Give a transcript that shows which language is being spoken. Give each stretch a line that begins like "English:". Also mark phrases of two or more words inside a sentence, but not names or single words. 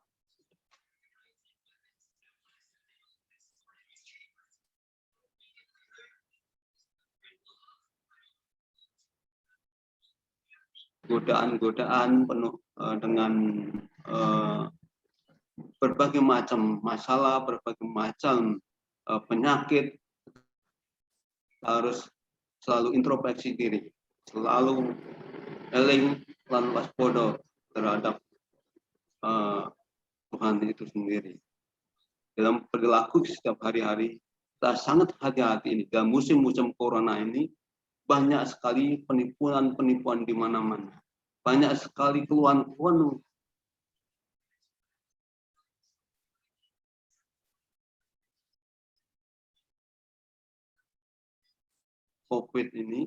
Indonesian: Godaan-godaan penuh dengan berbagai macam masalah, berbagai macam penyakit, harus selalu introspeksi diri, selalu
Javanese: eling lan waspada
Indonesian: terhadap Tuhan itu sendiri. Dalam perilaku setiap hari-hari, kita sangat hati-hati ini. Dalam musim-musim corona ini, banyak sekali penipuan-penipuan di mana-mana. Banyak sekali keluhan-keluhan COVID ini.